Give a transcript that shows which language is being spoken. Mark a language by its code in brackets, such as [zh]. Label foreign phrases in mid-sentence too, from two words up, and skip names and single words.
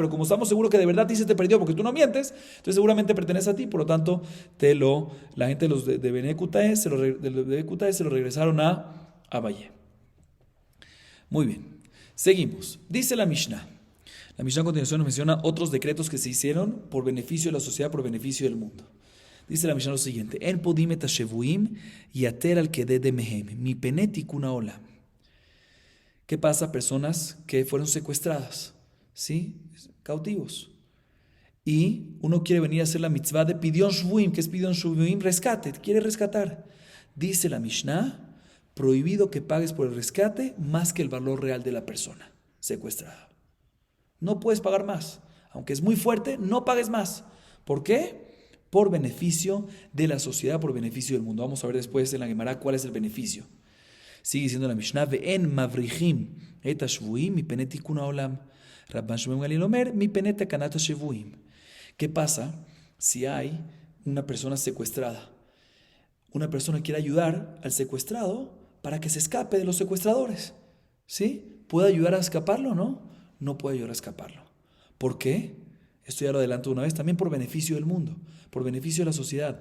[es] Pero como estamos seguros que de verdad a ti se te perdió porque tú no mientes, entonces seguramente pertenece a ti, por lo tanto, la gente de los de Bekutae se lo regresaron a Abayé. Muy bien, seguimos. Dice la Mishnah. La Mishnah a continuación nos menciona otros decretos que se hicieron por beneficio de la sociedad, por beneficio del mundo. Dice la Mishnah lo siguiente: [he] אין פודין את השבויים יתר על כדי דמיהן, מפני תיקון העולם. [es] ¿Qué pasa? Personas que fueron secuestradas, ¿sí? Cautivos. Y uno quiere venir a hacer la mitzvah de [he] פדיון שבויים, [es] que es [he] פדיון שבויים, [es] rescate, quiere rescatar. Dice la Mishnah, prohibido que pagues por el rescate más que el valor real de la persona secuestrada. No puedes pagar más. Aunque es muy fuerte, no pagues más. ¿Por qué? Por beneficio de la sociedad, por beneficio del mundo. Vamos a ver después en la Gemara cuál es el beneficio. Sigue diciendo la Mishnah, [he] ואין מבריחין את השבויים מפני תיקון העולם. רבן שמואל גמליאל אומר מפני תקנת השבויים. [es] ¿Qué pasa si hay una persona secuestrada una persona quiere ayudar al secuestrado para que se escape de los secuestradores. ¿Sí? ¿Puede ayudar a escaparlo o no? No puede ayudar a escaparlo. ¿Por qué? Esto ya lo adelanto una vez, también por beneficio del mundo, por beneficio de la sociedad.